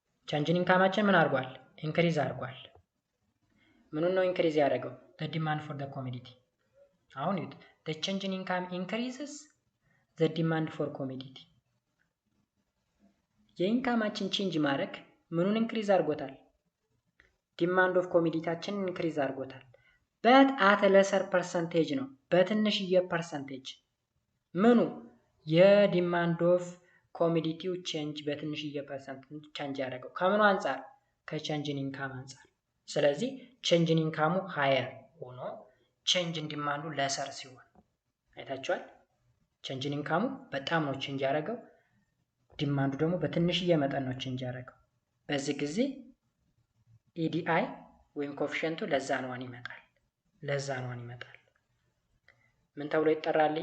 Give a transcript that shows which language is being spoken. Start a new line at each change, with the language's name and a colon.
Amharic: change in incomeአችን ምን አድርጓል? ኢንክሪዝ አድርጓል። ምኑን ነው ኢንክሪዝ ያደረገው?
English: the demand for the commodity። አሁን ይሁት the change in income increases the demand for commodity። የኢንካማችን ቼንጅ ማድረግ ምኑን ኢንክሪዝ አድርጎታል?
Amharic: ዲማንድ ኦፍ ኮሞዲቲያችንን ኢንክሪዝ አድርጎታል። በት አት ለሰር ፐርሰንቴጅ ነው፣ በትንሽዬ ፐርሰንቴጅ። ምኑ? የዲማንድ ኦፍ ኮሞዲቲው ቼንጅ በትንሽዬ ፐርሰንት ቼንጅ ያደረገው ከምኑ አንጻር? ከቼንጅ ኢን ኢንካም አንጻር። ስለዚህ ቼንጅ ኢን ኢንካሙ ሃየር ሆኖ ቼንጅ ኢን ዲማንዱ ለሰር ሲሆን አይታችኋል። ቼንጅ ኢን ኢንካሙ በጣም ነው ቼንጅ ያደረገው፣ ዲማንዱ ደግሞ በትንሽዬ መጠን ነው ቼንጅ ያደረገው። በዚህ ጊዜ ኢዲአይ ወይም ኮፊሽንቱ ለዛ ነዋን ይመጣል። ለዛ ነዋን ይመጣል። ምን ተብሎ ይጠራል?